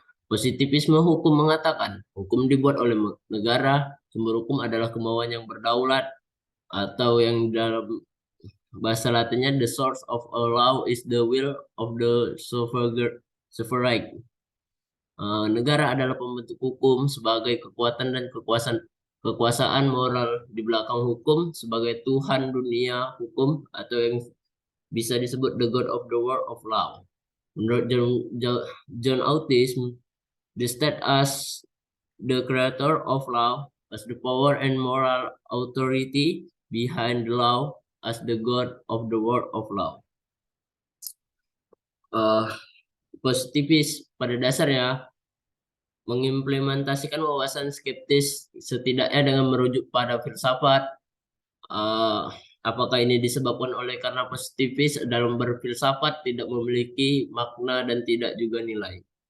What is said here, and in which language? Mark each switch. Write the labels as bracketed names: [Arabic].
[Indonesian] Positivisme hukum mengatakan hukum dibuat oleh negara, sumber hukum adalah kemauan yang berdaulat, atau yang dalam bahasa Latinnya [English] the source of a law is the will of the sovereign. [Indonesian] Negara adalah pembentuk hukum sebagai kekuatan dan kekuasaan moral di belakang hukum sebagai Tuhan dunia hukum, atau yang bisa disebut [English] the God of the world of law. Menurut John Otis, the state as the creator of law, as the power and moral authority behind the law, as the God of the world of law. [Indonesian] Positivis pada dasarnya mengimplementasikan wawasan skeptis setidaknya dengan merujuk pada filsafat. Apakah ini disebabkan oleh karena positivis dalam berfilsafat tidak memiliki makna dan tidak juga nilai?